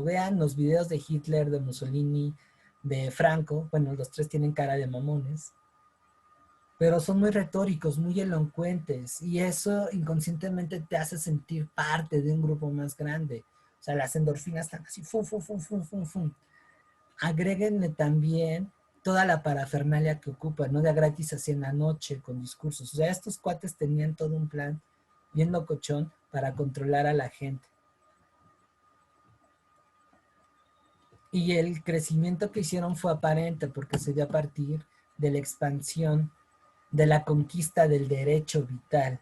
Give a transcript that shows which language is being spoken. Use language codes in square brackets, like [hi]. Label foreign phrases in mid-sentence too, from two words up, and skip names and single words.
[es] Vean los videos de Hitler, de Mussolini, de Franco. Bueno, los tres tienen cara de mamones. Pero son muy retóricos, muy elocuentes. Y eso inconscientemente te hace sentir parte de un grupo más grande. O sea, las endorfinas están así, fum, fum, fum, fum, fum, fum. Agréguenle también toda la parafernalia que ocupan, ¿no? De a gratis así en la noche con discursos. O sea, estos cuates tenían todo un plan bien locochón para controlar a la gente. Y el crecimiento que hicieron fue aparente porque se dio a partir de la expansión, de la conquista del derecho vital.